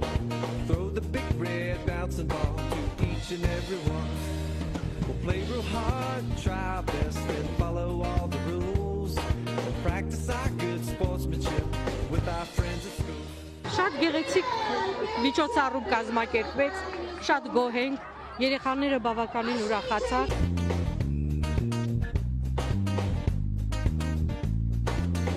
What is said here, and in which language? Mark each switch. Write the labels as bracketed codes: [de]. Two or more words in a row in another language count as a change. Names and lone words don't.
[en] Throw the big red bouncing ball to each and every one. We'll play real hard, try our best and follow all the rules. We'll practice our good sportsmanship with our friends at school. [hy] Շատ գեղեցիկ միջոցառում կազմակերպվեց, շատ գոհ ենք, երեխաները բավականին ուրախացան։